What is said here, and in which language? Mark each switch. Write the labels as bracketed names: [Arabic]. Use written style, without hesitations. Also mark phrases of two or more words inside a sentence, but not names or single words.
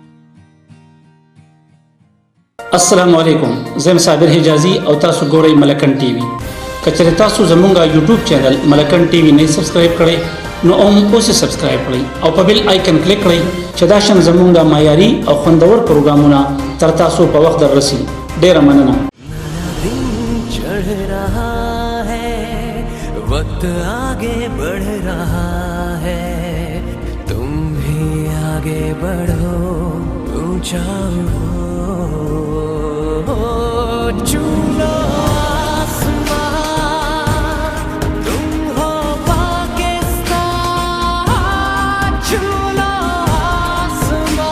[Pashto] السلام علیکم، زم صابر حجازي او تاسو ګورئ ملکن ټي وي. کچره تاسو زمونږه [English] YouTube channel [Pashto] ملکن ټي وي نه سبسکرایب کړئ نو اوس سبسکرایب کړئ او په [English] bell icon [Pashto] کلیک کړئ چې دا شان زمونږه معیاري او خوندور پروګرامونه تر تاسو په وخت دررسي. ډیره مننه. [Urdu] وقت آگے بڑھ رہا ہے، تم بھی آگے بڑھو، اونچا چھو لو آسماں، تم ہو پاکستان، چھو لو آسماں, तुम हो पाकिस्तान, चूलो आसमां.